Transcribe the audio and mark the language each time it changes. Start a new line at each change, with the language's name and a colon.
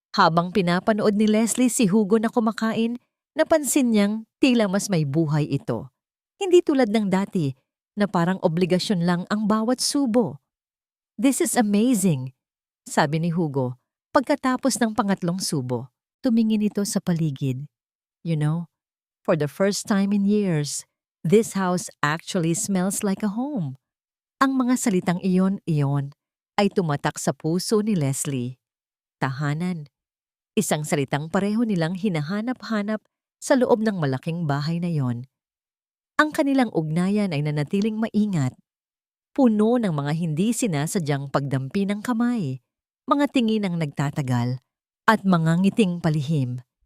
Filipino: Habang pinapanood ni Leslie si Hugo na kumakain, napansin niyang tila mas may buhay ito. Hindi tulad ng dati na parang obligasyon lang ang bawat subo.
English: "This is amazing,"
Filipino: sabi ni Hugo pagkatapos ng pangatlong subo. Tumingin ito sa paligid.
English: "You know, for the first time in years, this house actually smells like a home."
Filipino: Ang mga salitang iyon ay tumatak sa puso ni Leslie. Tahanan. Isang salitang pareho nilang hinahanap-hanap sa loob ng malaking bahay na yon. Ang kanilang ugnayan ay nanatiling maingat. Puno ng mga hindi sinasadyang pagdampi ng kamay, mga tingin ang nagtatagal, at mga ngiting palihim.